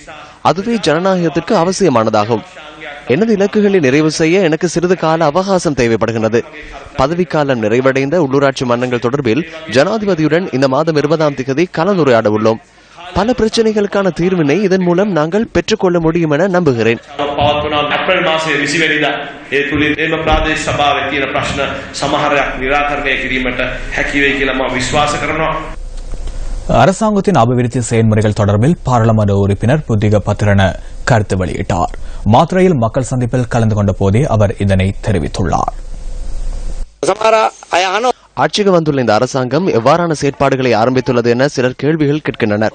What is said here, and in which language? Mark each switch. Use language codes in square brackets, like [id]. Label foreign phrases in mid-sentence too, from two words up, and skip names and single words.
[ta] அதுவே ஜனநாயகத்திற்கு அவசியமானதாகும். எனது இலக்குகளை நிறைவு செய்ய எனக்கு சிறிது கால அவகாசம் தேவைப்படுகிறது. பதவிக்காலம் நிறைவடைந்த உள்ளூராட்சி மன்றங்கள் தொடர்பில் ஜனாதிபதியுடன் இந்த மாதம் 20ஆம் தேதி கலந்துரையாட உள்ளோம். பல பிரச்சனைகளுக்கான தீர்வினை இதன் மூலம் நாங்கள் பெற்றுக்கொள்ள முடியும் என நம்புகிறேன். [si] ඇප්‍රල් මාසයේ 20 වෙනිදා ඒ තුලින් එම ප්‍රාදේශ සභාවේ තියෙන ප්‍රශ්න සමහරක් निराකරණය කිරීමට හැකි වෙයි කියලා මම විශ්වාස කරනවා. [ta] அரசாங்கத்தின் அபிவிருத்தி செயல்முறைகள் தொடர்பில் பாராளுமன்ற உறுப்பினர் புத்திக பத்திரன கருத்து வெளியிட்டார். மாத்திரையில் மக்கள் சந்திப்பில் கலந்து கொண்ட போதே அவர் இதனை தெரிவித்துள்ளார். ஆட்சிக்கு வந்துள்ள இந்த அரசாங்கம் எவ்வாறான செயற்பாடுகளை ஆரம்பித்துள்ளது என சிலர் கேள்விகள் கேட்கின்றனர்.